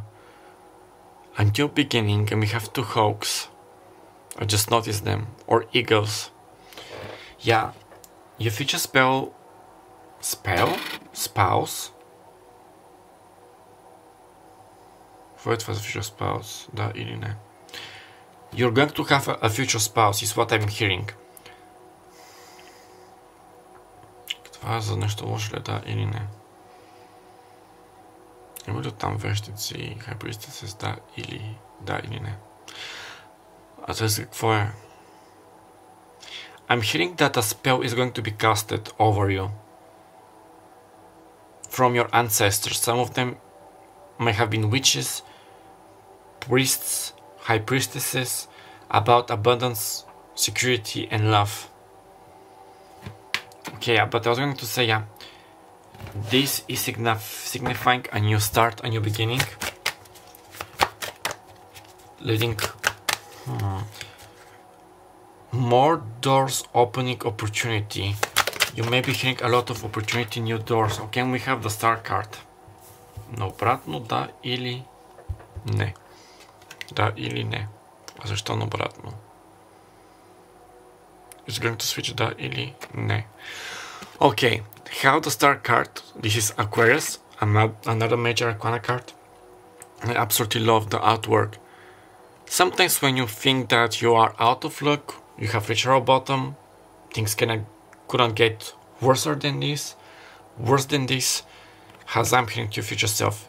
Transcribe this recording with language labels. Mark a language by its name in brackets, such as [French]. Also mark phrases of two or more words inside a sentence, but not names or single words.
[English] A new beginning, and we have 2 hawks. I just noticed them. Or eagles. Yeah. Your future spouse? What was a future spouse? [Bulgarian] Da ili ne. [English] You're going to have a future spouse, is what I'm hearing. [Bulgarian] Това за нещо лошо ли, да или не? Има ли там вещици и хайбристите с да или не? А това какво е? [English] I'm hearing that a spell is going to be casted over you. From your ancestors. Some of them may have been witches, priests, high priestesses, about abundance, security, and love. Okay, yeah, but I was going to say, yeah, this is signifying a new start, a new beginning, leading more doors opening, opportunity. You may be hearing a lot of opportunity, new doors. Okay, we have the star card. [Bulgarian] На обратно, да или не. Да или не. А защо на обратно? [English] It's going to switch [Bulgarian] да или не. [English] Okay, how the star card. This is Aquarius, another major Arcana card. I absolutely love the artwork. Sometimes when you think that you are out of luck, you have reached rock bottom, things couldn't get worse than this, as I'm hearing to your future self.